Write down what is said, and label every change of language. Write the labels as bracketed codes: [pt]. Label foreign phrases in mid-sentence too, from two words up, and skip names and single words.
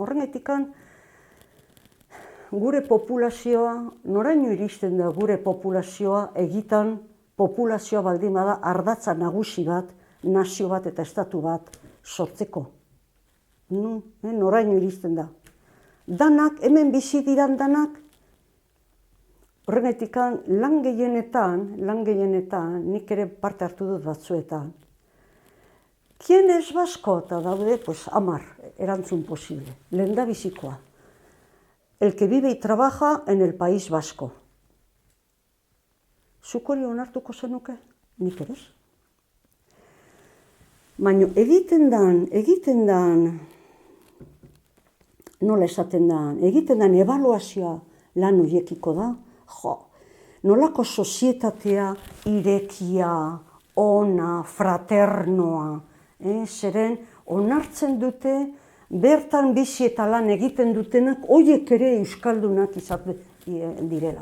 [eu] Horrenetikan, gure populazioa, noraino iristen da gure populazioa egitan populazioa baldin bada ardatza nagusi bat, nazio bat eta estatu bat sortzeko. Noraino iristen da. Danak, hemen bizi diran danak, horrenetikan lan gehienetan, nik ere parte hartu dut batzuetan. [es] ¿Quién es vasco? [eu] Eta daude, 10 erantzun posible. Lehendabizikoa. [es] El que vive y trabaja en el País Vasco. [eu] Zuk hori onartuko zenuke? Nik ere ez. Baina egiten dan, nola esaten da, egiten dan ebaluazioa lan horiekiko da, nolako sozietatea irekia, ona, fraternoa, zeren onartzen dute, bertan bizi eta lan egiten dutenak, horiek ere euskaldunak izaten direla.